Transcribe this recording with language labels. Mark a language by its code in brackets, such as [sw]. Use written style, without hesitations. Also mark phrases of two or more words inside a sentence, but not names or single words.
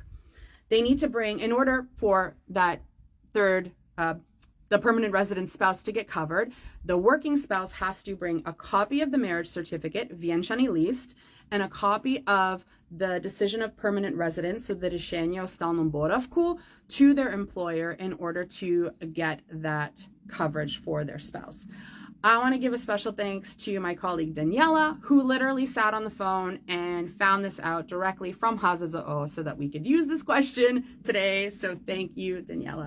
[en] They need to bring, in order for that third, the permanent resident spouse to get covered, the working spouse has to bring a copy of the marriage certificate, [hr] vjenčani list, [en] and a copy of the decision of permanent residence, so the [hr] rješenje o stalnom boravku, [en] to their employer in order to get that coverage for their spouse. I want to give a special thanks to my colleague Daniela, who literally sat on the phone and found this out directly from HZZO so that we could use this question today. So thank you, Daniela.